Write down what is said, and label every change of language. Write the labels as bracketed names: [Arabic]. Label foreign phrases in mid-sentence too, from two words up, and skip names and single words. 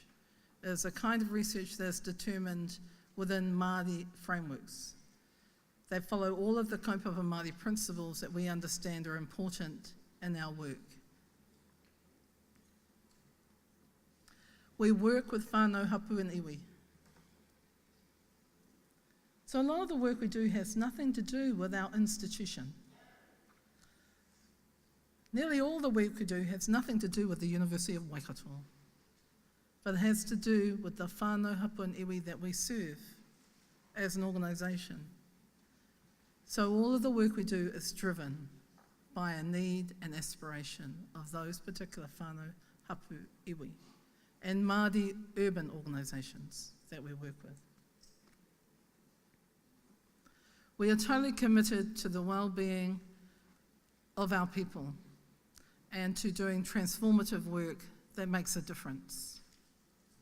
[English] It is a kind of research that is determined within Māori frameworks. They follow all of the [Māori] kaupapa Māori [English] principles that we understand are important in our work. We work with [Māori] whānau, hapu [English] and iwi. So a lot of the work we do has nothing to do with our institution. Nearly all the work we do has nothing to do with the University of Waikato, but it has to do with the [Māori] whānau, hapu [English] and iwi that we serve as an organisation. So all of the work we do is driven by a need and aspiration of those particular [Māori] whānau, hapu, iwi, [English] and Māori urban organisations that we work with. We are totally committed to the well-being of our people and to doing transformative work that makes a difference.